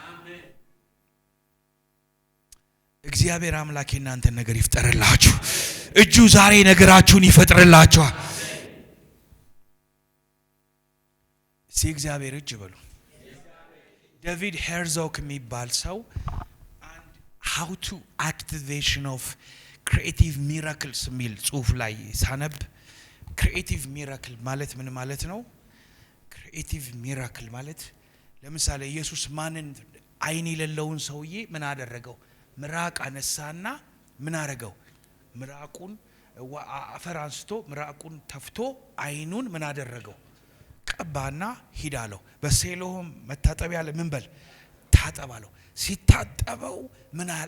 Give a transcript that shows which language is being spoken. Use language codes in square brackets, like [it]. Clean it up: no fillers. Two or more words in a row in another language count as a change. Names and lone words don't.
[am] እግዚአብሔር አምላክ እናንተ ነገር ይፍጠርላችሁ። እጁ ዛሬ ነገራችሁን ይፈጥርላችኋል። እግዚአብሔር እጅ በሉ። ዴቪድ ሄርዞግ የሚባል ሰው [en] how to activation of creative miracles [am] የሚል ጽሁፍ ላይ ሳነብ [en] creative miracle [am] ማለት ምን ማለት ነው? [en] creative miracle [am] ማለት ለምሳሌ ኢየሱስ ማንን አይን የሌለውን ሰውዬ ምን አደረገው? ምራቅ አነሳና ምን አደረገው? ምራቁን አፈር አንስቶ ምራቁን ተፍቶ አይኑን ምን አደረገው? ቀባና ሂዳለው። በሴሎም መታጠቢያ ለምን በል ታጠባለው። ሲታጠበው ምን አለ?